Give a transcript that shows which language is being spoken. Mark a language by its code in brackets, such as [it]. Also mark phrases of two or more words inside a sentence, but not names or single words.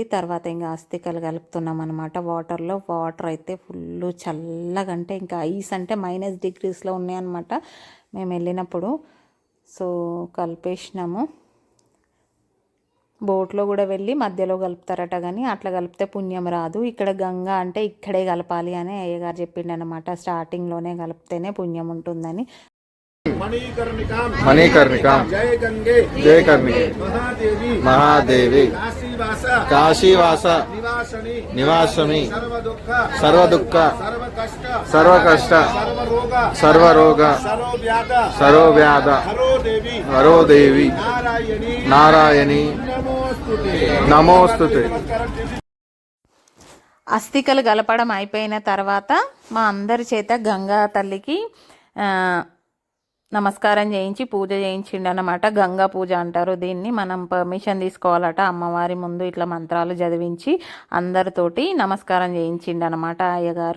[te] తర్వాత ఇంకా అస్థికలు కలుపుతున్నాం అనమాట వాటర్లో. వాటర్ అయితే ఫుల్ చల్లగా, అంటే ఇంకా ఐస్ అంటే -డిగ్రీస్లో ఉన్నాయన్నమాట మేము వెళ్ళినప్పుడు. సో కలిపేసినాము. బోట్లో కూడా వెళ్ళి మధ్యలో కలుపుతారట, కానీ అట్లా కలిపితే పుణ్యం రాదు. ఇక్కడ గంగా అంటే ఇక్కడే కలపాలి అని అయ్యగారు చెప్పిండు అనమాట. స్టార్టింగ్లోనే కలిపితేనే పుణ్యం ఉంటుందని. [sa] मणिकर्णिका जय कर्णिके महादेवी काशीवास निवासमी सर्वदुःख सर्वकष्ट सर्वरोग सर्वव्याध हरो देवी नारायणी नमोस्तुते. [te] అస్థికలు కలపడం అయిపోయిన తర్వాత మా అందరి చేత గంగా తల్లికి నమస్కారం చేయించి పూజ చేయించిండు అన్నమాట. గంగా పూజ అంటారు దీన్ని. మనం పర్మిషన్ తీసుకోవాలట అమ్మవారి ముందు. ఇట్లా మంత్రాలు చదివించి అందరితోటి నమస్కారం చేయించిండు అనమాట అయ్యగారు.